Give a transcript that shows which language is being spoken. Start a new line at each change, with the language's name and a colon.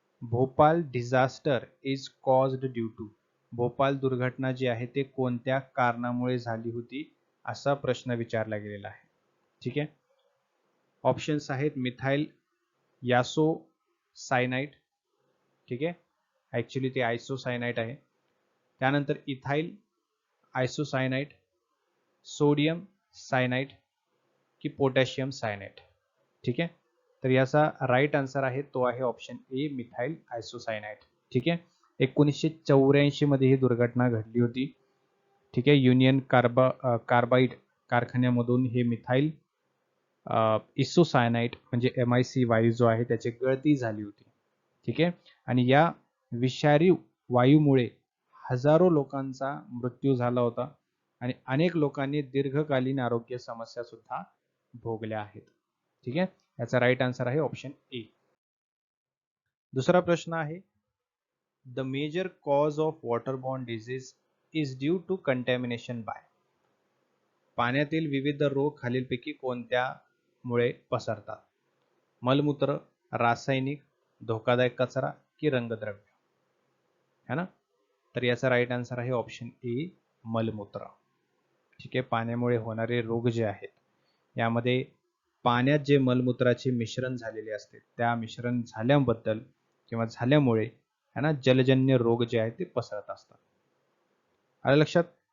English: Bhopal disaster is caused due to.
Marathi: Bhopal दुर्घटना जी आहे ते कोणत्या कारणामुळे झाली होती, असा प्रश्न विचारला गेलेला आहे. ठीक आहे. ऑप्शन्स आहेत मिथाइल यासो सायनाइट, ठीक आहे, ऍक्च्युली ते आयसोसायनाइट आहे. त्यानंतर इथाइल आयसोसायनाइट, सोडियम सायनाइट की पोटॅशियम सायनाइट. ठीक आहे. तर याचा राईट आन्सर आहे तो आहे ऑप्शन ए, मिथाइल आयसोसायनाइट. ठीक आहे. 1984 मध्ये ही दुर्घटना घडली होती. ठीक आहे. युनियन कार्बाइड कारखान्यामधून हे मिथाइल इसोसायनाइट म्हणजे MIC वायू जो आहे त्याची गळती झाली होती. ठीक आहे. आणि या विषारी वायूमुळे हजारो लोकांचा मृत्यू झाला होता आणि अनेक लोकांनी दीर्घकालीन आरोग्य समस्या सुद्धा भोगल्या आहेत. ठीक आहे. याचा राईट आन्सर आहे ऑप्शन ए. दुसरा प्रश्न आहे,
English: The major cause of waterborne disease is due to contamination by.
Marathi: पाण्यातील विविध रोग खालीलपैकी कोणत्यामुळे पसरतात? मलमूत्र, रासायनिक, धोकादायक कचरा की रंगद्रव्य है ना. तर याचा राईट आन्सर आहे ऑप्शन ए, मलमूत्र. ठीक आहे. पाण्यामुळे होणारे रोग जे आहेत यामध्ये पाण्यात जे मलमूत्राचे मिश्रण झालेले असते त्या मिश्रण झाल्याबद्दल किंवा झाल्यामुळे है ना जलजन्य रोग जे आहेत ते पसरत असतात. आलं लक्षात.